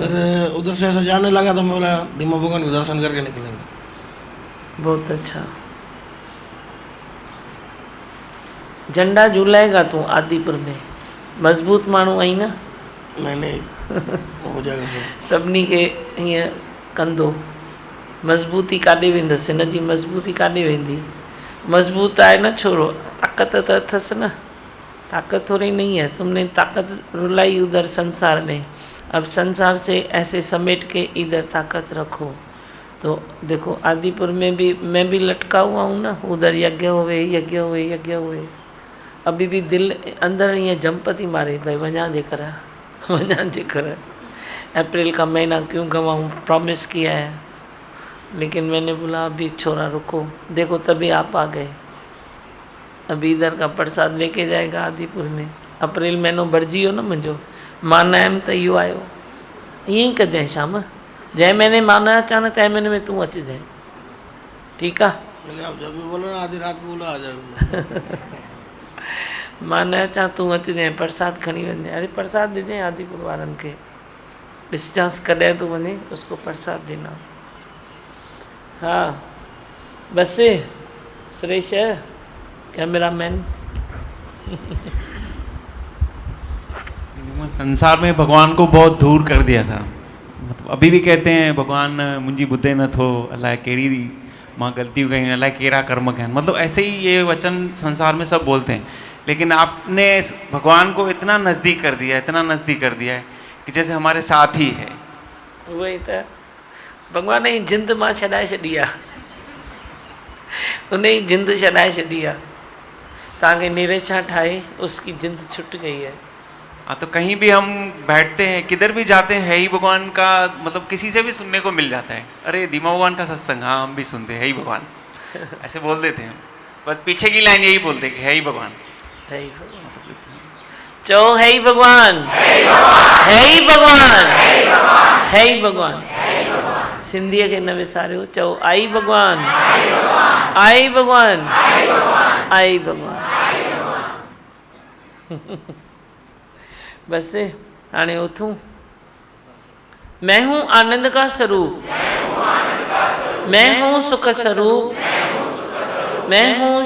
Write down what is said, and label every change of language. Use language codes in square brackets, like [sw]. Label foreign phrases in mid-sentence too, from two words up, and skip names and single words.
[hi] फिर उधर से ऐसा जाने लगा तो मैं बोला दीमा भगवान के दर्शन करके निकलेंगे। बहुत अच्छा। झंडा झूलाएगा तू आदिपुर में, मजबूत [sd] माण्हू आई ना। [hi] नहीं हो जाएगा सब। [sd] सभिनी खे हीअं कंदो, मज़बूती काॾे वेंदसि, हिन जी मज़बूती काॾे वेंदी। मज़बूत आहे न छोरो, ताक़त तो अथसि न, [hi] ताकत थोड़ी नहीं है। तुमने ताकत रुलाई उधर संसार में, अब संसार से ऐसे समेट के इधर ताकत रखो। तो देखो आदिपुर में भी मैं भी लटका हुआ हूँ ना, उधर यज्ञ हुए यज्ञ हुए यज्ञ हुए, अभी भी दिल अंदर [sd] ईअं जंप थी मारे भाई वञा जे कर वञा जे कर। [hi] अप्रैल का महीना क्यों गंवाऊँ, प्रॉमिस किया है, लेकिन मैंने बोला अभी छोरा रुको, देखो तभी आप आ गए। अभी इधर का प्रसाद लेके जाएगा आदिपुर में। [sd] अप्रैल महीनो भरिजी वियो न मुंहिंजो, मां न आयमि त इहो आयो। ईअं ई कजांइ श्याम, जंहिं महीने मां न अचां न तंहिं महीने में तूं अचिजांइ, ठीकु आहे? [hi] पहले आप जब भी बोलो ना आधी रात को बोलो आ जाओ। [sd] मां न अचां तूं अचिजांइ, प्रसाद खणी वञजांइ। अरे प्रसाद ॾिजांइ आदिपुर वारनि खे, ॾिसजांसि कॾहिं तूं वञे [hi] उसको प्रसाद देना। हाँ बस सुरेश कैमरामैन। संसार में भगवान को बहुत दूर कर दिया था। मतलब अभी भी कहते हैं भगवान [sd] मुंहिंजी ॿुधे नथो, अलाए कहिड़ी मां ग़लतियूं कयूं, अलाए कहिड़ा कर्म कया। [hi] मतलब ऐसे ही ये वचन संसार में सब बोलते हैं, लेकिन आपने भगवान को इतना नज़दीक कर दिया है, इतना नज़दीक कर दिया है कि जैसे हमारे साथ ही है। [sd] वही तो भगवान जी जिंद मां छॾाए छॾी आहे, उन जी जिंद छॾाए छॾी आहे। तव्हांखे निरेछा ठाहे [hi] उसकी जिंद छुट गई है। हाँ, तो कहीं भी हम बैठते हैं, किधर भी जाते हैं, है ही भगवान का, मतलब किसी से भी सुनने को मिल जाता है। अरे धीमा भगवान का सत्संग, हाँ हम भी सुनते हैं, है ही भगवान, ऐसे बोल देते हैं। बस पीछे की लाइन यही बोलते हैं कि है ही भगवान, है ही भगवान। चो है ही भगवान, है ही भगवान, है ही भगवान। [sd] सिंधीअ खे न विसारियो, चओ आई भगवान, आई भगवान, आई भगवान। बस हाणे उथूं। [hi] मैं हूँ आनंद का स्वरूप, मैं हूँ सुख स्वरूप, मैं हूँ